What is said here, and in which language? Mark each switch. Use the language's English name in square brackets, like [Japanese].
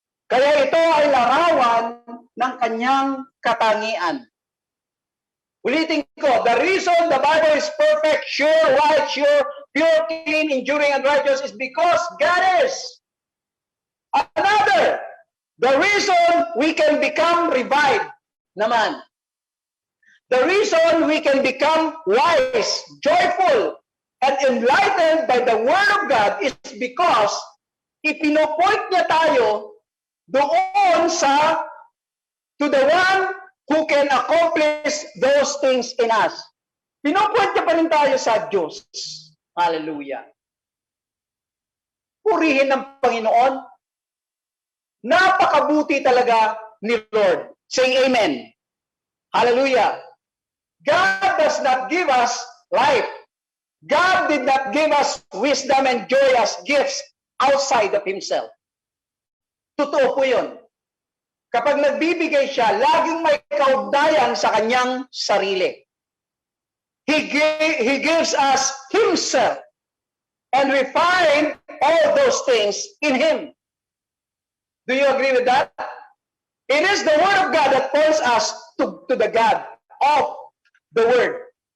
[Filipino] Kaya ito ay larawan ng kanyang katangian. Ulitin ko, [English] the reason the Bible is perfect, sure, right, sure, pure, clean, enduring, and righteous is because God is. Another, the reason we can become revived naman. The reason we can become wise, joyful, and enlightened by the Word of God is because [Filipino] ipinopoint niya tayo doon [English] to the one who can accomplish those things in us. [Filipino] Pinopoint niya pa rin tayo sa Diyos. Hallelujah. Purihin ng Panginoon. Napakabuti talaga ni Lord. Say amen. Hallelujah. [English] God does not give us life. God did not give us wisdom and joy as gifts outside of Himself. [Filipino] Totoo po yun. Kapag nagbibigay siya, laging may kaugnayan sa kanyang sarili. [English] He gives us Himself. And we find all those things in Him. Do you agree with that? It is the Word of God that points us to the God of the Word.